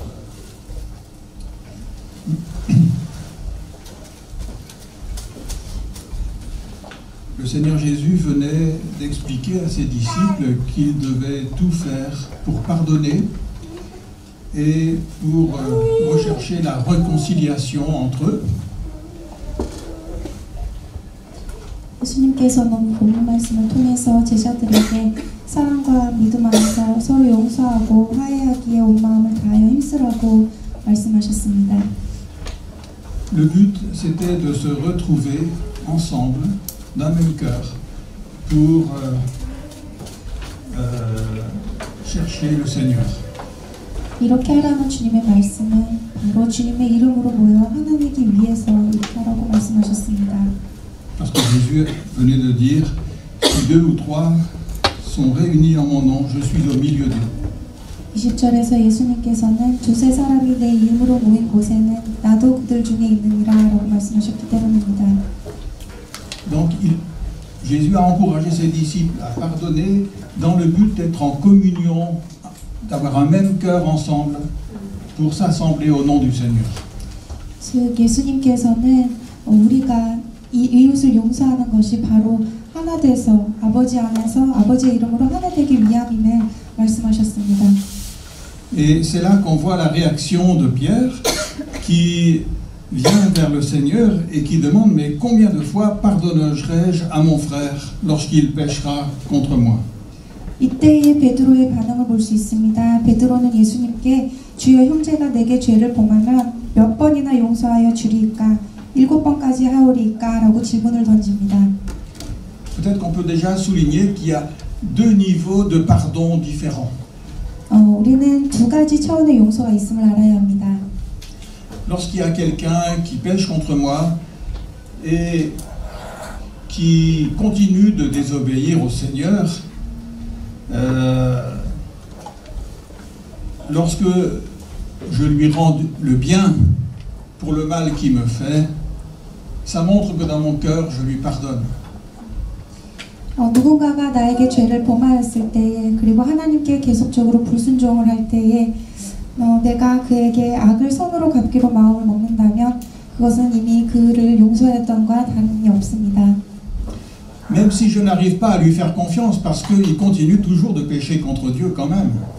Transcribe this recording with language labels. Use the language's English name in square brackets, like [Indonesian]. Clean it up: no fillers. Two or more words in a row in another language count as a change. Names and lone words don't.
[French] Le Seigneur Jésus venait d'expliquer à ses disciples qu'ils devaient tout faire pour pardonner et pour rechercher la réconciliation entre eux. [Korean] 예수님께서는 본문 말씀을 통해서 제자들에게 사랑과 믿음 안에서 서로 용서하고 화해하기에 온 마음을 다하여 힘쓰라고 말씀하셨습니다. [French] Le but, c'était de se retrouver ensemble d'un même cœur pour chercher le Seigneur. [Korean] 이렇게 하라는 주님의 말씀은 바로 주님의 이름으로 모여 하나님이기 위해서 이렇게 하라고 말씀하셨습니다. [French] Parce que Jésus venait de dire: si 2 ou 3 sont réunis en mon nom, je suis au milieu d'eux. [Korean] 20절에서 예수님께서는 두세 사람이 내 이름으로 모인 곳에는 나도 그들 중에 있느니라 라고 말씀하셨기 때문입니다. [French] Donc Jésus a encouragé ses disciples à pardonner dans le but d'être en communion, d'avoir un même cœur ensemble pour s'assembler au nom du Seigneur. [Korean] 즉 예수님께서는 우리가 이 이웃을 용서하는 것이 바로 하나 돼서 아버지 안에서 아버지의 이름으로 하나 되기 위함임을 말씀하셨습니다. [French] Et c'est là qu'on voit la réaction de Pierre qui vient vers le Seigneur et qui demande: mais combien de fois pardonnerai-je à mon frère lorsqu'il péchera contre moi? [Korean] 이때의 베드로의 반응을 볼 수 있습니다. 베드로는 예수님께 주여 형제가 내게 죄를 범하면 몇 번이나 용서하여 주리이까? 7번까지 하오리이까? 라고 질문을 던집니다. [French] Peut-être qu'on peut déjà souligner qu'il y a 2 niveaux de pardon différents. [Korean] 우리는 2가지 차원의 용서가 있음을 알아야 합니다. [French] Lorsqu'il y a quelqu'un qui pêche contre moi et qui continue de désobéir au Seigneur, lorsque je lui rends le bien pour le mal qu'il me fait, ça montre que dans mon cœur, je lui pardonne. [Korean] 누군가가 나에게 죄를 범하였을 때에 그리고 하나님께 계속적으로 불순종을 할 때에 내가 그에게 악을 선으로 갚기로 마음을 먹는다면 그것은 이미 그를 용서했던과 다름이 없습니다. [French] Même si je n'arrive pas à lui faire confiance parce qu'il continue toujours de pécher contre Dieu quand même.